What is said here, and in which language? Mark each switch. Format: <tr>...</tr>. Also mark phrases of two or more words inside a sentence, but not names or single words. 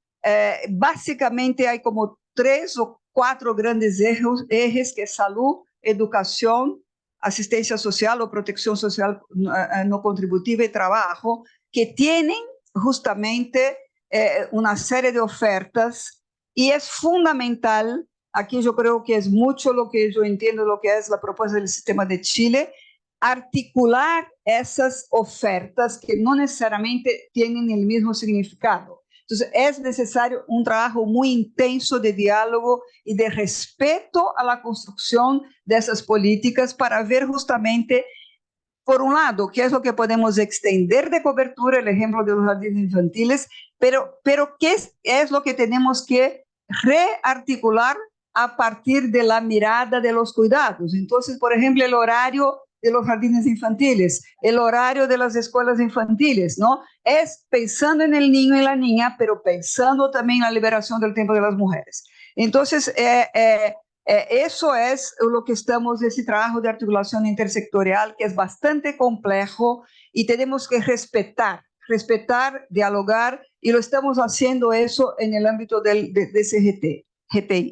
<es>Básicamente hay como 3 o 4 grandes ejes, que es salud, educación, asistencia social o protección social no contributiva y trabajo, que tienen justamente una serie de ofertas, y es fundamental. Aquí yo creo que es mucho lo que yo entiendo, lo que es la propuesta del sistema de Chile,</es> <pt>articular essas ofertas que não necessariamente têm o mesmo significado. Então, é necessário um trabalho muito intenso de diálogo e de respeito à construção dessas políticas para ver justamente, por um lado, que é o que podemos extender de cobertura, o exemplo</pt> <es>de los jardines infantiles,</es> <pt>pero que é o que temos que rearticular a partir</pt> <es>de la mirada de los cuidados. Entonces, por ejemplo, el horario de los jardines infantiles, el horario de las escuelas infantiles, ¿no? Es pensando en el niño y la niña, pero pensando también en la liberación del tiempo de las mujeres. Entonces, eso es lo que estamos, ese trabajo de articulación intersectorial, que es bastante complejo y tenemos que respetar, dialogar, y lo estamos haciendo eso en el ámbito del GTI.</es>